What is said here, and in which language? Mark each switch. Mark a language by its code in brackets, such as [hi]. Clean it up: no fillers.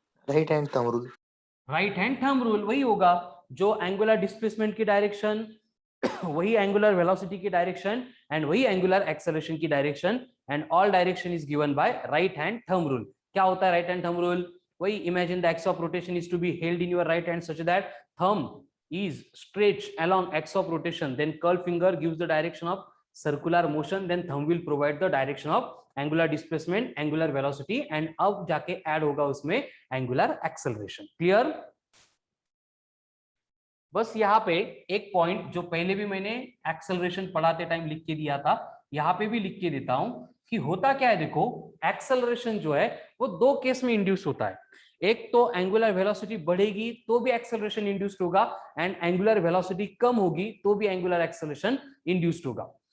[en] Right hand thumb rule. Right hand thumb rule. [hi] वही होगा जो एंगुलर डिस्प्लेसमेंट की डायरेक्शन, वही एंगुलर वेलोसिटी की डायरेक्शन एंड वही एंगुलर एक्सेलरेशन की direction, [en] And all direction is given by right hand thumb rule. [hi] क्या होता है राइट हैंड थंब रूल? [en] वही, imagine the axis of rotation is to be held in your right hand such that thumb is stretched along x of rotation, then curl finger gives the direction of circular motion, then thumb will provide the direction of angular displacement, angular velocity, and [hi] अब जाके add होगा उसमें [en] angular acceleration। Clear? [hi] बस यहाँ पे एक point जो पहले भी मैंने एक्सेलरेशन पढ़ाते टाइम लिख के दिया था, यहाँ पे भी लिख के देता हूं कि होता क्या है। देखो, एक्सेलरेशन जो है वो दो केस में इंड्यूस होता है। एक तो एंगुलर वेलोसिटी बढ़ेगी तो भी एक्सेलरेशन इंड्यूस्ड होगा, एंड एंगुलर वेलोसिटी कम होगी तो भी एंगुलर एक्सेलरेशन इंड्यूस्ड होगा।